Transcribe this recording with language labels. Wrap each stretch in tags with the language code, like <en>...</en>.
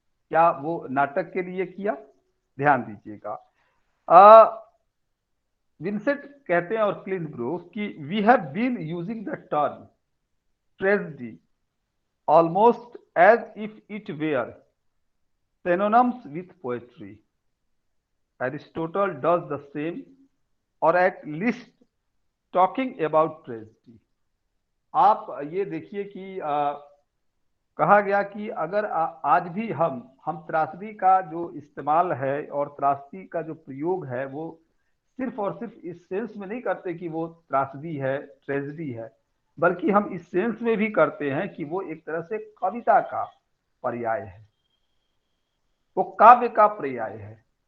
<hi>क्या वो नाटक के लिए किया? ध्यान दीजिएगा।</hi> <en>Vincent</en> <hi>कहते हैं और</hi> <en>Clint Brooks कि we have been using the term tragedy almost as if it were synonyms with poetry. Aristotle does the same, or at least talking about tragedy.</en> <hi>आप ये देखिए कि कहा गया कि अगर आज भी हम त्रासदी का जो इस्तेमाल है और त्रासदी का जो प्रयोग है वो सिर्फ और सिर्फ इस सेंस में नहीं करते कि वो त्रासदी है, ट्रेजेडी है, बल्कि हम इस सेंस में भी करते हैं कि वो एक तरह से कविता का पर्याय है, वो काव्य का पर्याय है।</hi>